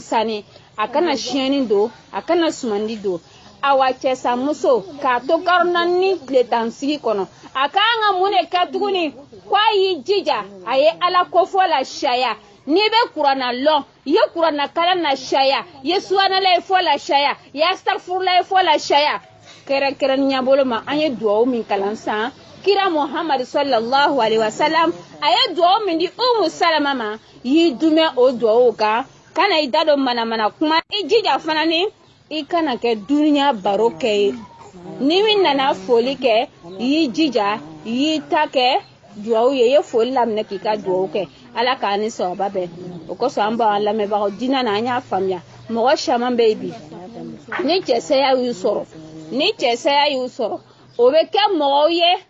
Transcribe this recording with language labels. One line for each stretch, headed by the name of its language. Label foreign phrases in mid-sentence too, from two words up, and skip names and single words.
Bambara: sani a kana siyɛnni don a kana sumandi don awa cɛsamuso k'a to karona ni tile tan sigi kɔnɔ a k'an ka mun de kɛ tuguni k'a y'i jija a ye ala kofɔ la sariya n'i bɛ kuranna lɔn i ye kuranna kalan na sariya i ye subanala ye fɔ la sariya i ye asitagfirula ye fɔ la sariya kɛrɛnkɛrɛnnenya bolo ma an ye duwawu min kalan san kira muhammadu
Arabic: صلى الله عليه وسلم
Bambara: a ye duwawu min di umu salama ma y'i dumɛ o duwawu kan kana i da don manamana kuma i jija fana ni i kana kɛ duniya baro kɛ ye ni min nana foli kɛ i y'i jija i y'i ta kɛ duwawu ye i ye foli laminɛ k'i ka duwawu kɛ ala k'a ni sababa bɛɛ o kosɔn an b'an lamɛnbagaw diinɛ na an y'a faamuya mɔgɔ caman bɛ yen bi ni cɛsaya y'u sɔrɔ o bɛ kɛ mɔgɔw ye